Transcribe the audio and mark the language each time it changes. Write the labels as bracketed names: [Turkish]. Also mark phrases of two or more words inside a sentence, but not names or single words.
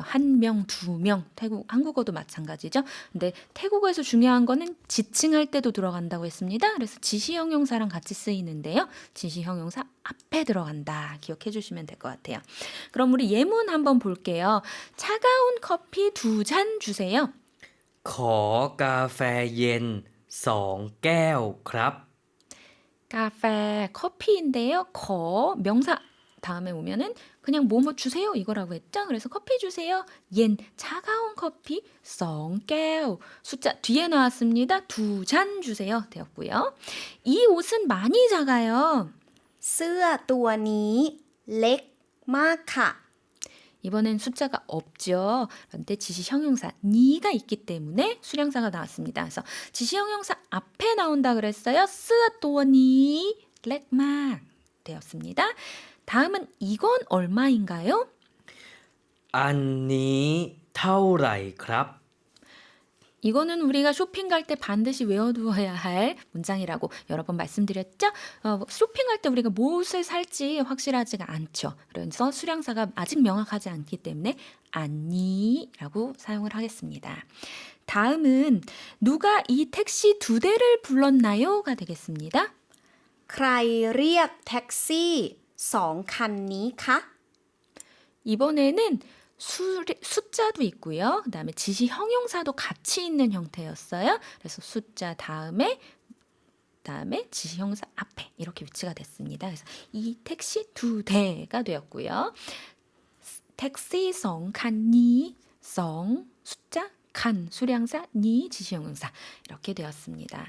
[Korean] 한 명, 두 명. 한국어도 마찬가지죠. 근데 태국어에서 중요한 거는 지칭할 때도 들어간다고 했습니다. 그래서 지시 형용사랑 같이 쓰이는데요. 지시 형용사 앞에 들어간다. 기억해 주시면 될 것 같아요. 그럼 우리 예문 한번 볼게요. 차가운 커피 2잔 주세요. [Thai] ขอกาแฟเย็น2 แก้วครับ [Korean] 카페 커피인데요. 명사 다음에 오면은 그냥 뭐뭐 주세요 이거라고 했죠. 그래서 커피 주세요. 옌 차가운 커피 2 숫자 뒤에 나왔습니다. 2잔 주세요 되었고요. 이 옷은 많이 작아요. [Thai] เสื้อตัวนี้เล็กมากค่ะ [Korean] 이번엔 숫자가 없죠. 그런데 지시 형용사 니가 있기 때문에 수량사가 나왔습니다. 그래서 지시 형용사 앞에 나온다 그랬어요. [Thai] เสื้อตัวนี้เล็กมาก [Korean] 되었습니다. 다음은 이건 얼마인가요? [Thai] อันนี้เท่าไหร่ครับ [Korean] 이거는 우리가 쇼핑 갈 때 반드시 외워두어야 할 문장이라고 여러 번 말씀드렸죠? 쇼핑할 때 우리가 무엇을 살지 확실하지가 않죠. 그래서 수량사가 아직 명확하지 않기 때문에 아니라고 사용을 하겠습니다. 다음은 누가 이 택시 2대를 불렀나요?가 되겠습니다. [Thai] ใครเรียกแท็กซี่2 คันนี้คะ [Korean] 이번에는 숫자도 있고요. 그 다음에 지시 형용사도 같이 있는 형태였어요. 그래서 숫자 다음에 지시 형용사 앞에 이렇게 위치가 됐습니다. 그래서 이 택시 2대가 되었고요. 택시 2칸니 2 숫자 칸 수량사 니 지시형용사 이렇게 되었습니다.